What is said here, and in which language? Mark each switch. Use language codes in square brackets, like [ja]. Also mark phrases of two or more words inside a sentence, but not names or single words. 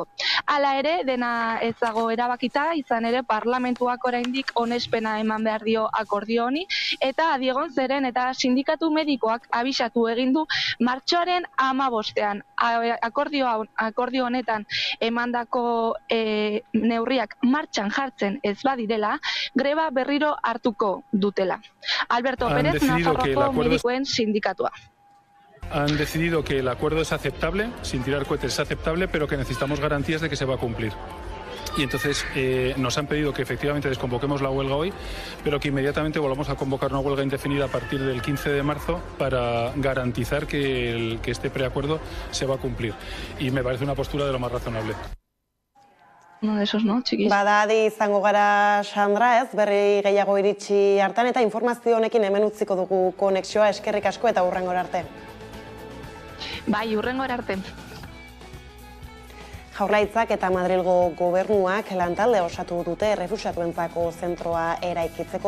[eu] Hala ere, dena ez dago erabakita, izan ere parlamentuak oraindik onespena eman behar dio akordio honi, eta adiegon zeren eta sindikatu medikoak abisatu egin du martxoaren 15ean. Akordio honetan emandako neurriak martxan jartzen ez badirela, greba berriro hartuko dutela. Alberto Pérez, Nafarroako medikoen sindikatua. [es] Han decidido que el acuerdo es aceptable, sin tirar cohetes es aceptable, pero que necesitamos garantías de que se va a cumplir. Y entonces nos han pedido que efectivamente desconvoquemos la huelga hoy, pero que inmediatamente volvamos a convocar una huelga indefinida a partir del 15 de marzo para garantizar que este preacuerdo se va a cumplir. Y me parece una postura de lo más razonable. Uno de esos, no, [eu] txikiz? Badadi izango gara, Sandra, ez, berri gehiago iritsi hartan, eta informazio honekin hemen utziko dugu konexioa, eskerrik asko eta hurrengora arte. Bai, hurrengora arte. Jaurlaritzak eta Madrilgo gobernuak lantalde osatu dute errefuxiatuentzako zentroa eraikitzeko.